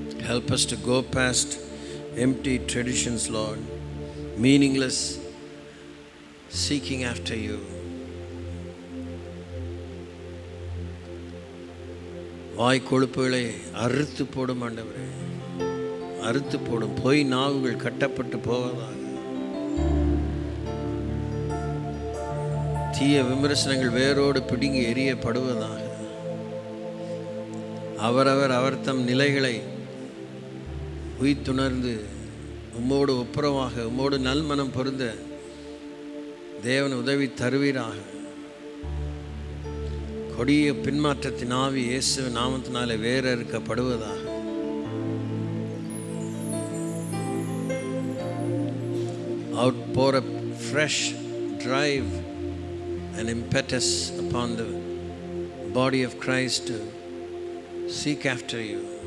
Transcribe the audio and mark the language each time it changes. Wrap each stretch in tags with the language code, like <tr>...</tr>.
<en>Help us to go past empty traditions, Lord, meaningless seeking after you.</en> <ta>வாய் கொழுப்புகளை அறுத்து போடும் ஆண்டவரே, அறுத்து போடும். பொய் நாவுகள் கட்டப்பட்டு போவதாக. தீய விமர்சனங்கள் வேரோடு பிடுங்கி எரியப்படுவதாக. அவர் தம் நிலைகளை உய்த்துணர்ந்து உம்மோடு ஒப்புரவாக, உம்மோடு நல்மனம் பொருந்த தேவன் உதவி தருவீராக. கொடிய பின்மாற்றத்தின் ஆவி இயேசு நாமத்தினாலே வேறறுக்கப்படுவதாக.</ta> <en>Outpour a fresh drive and impetus upon the body of Christ to seek after you.</en>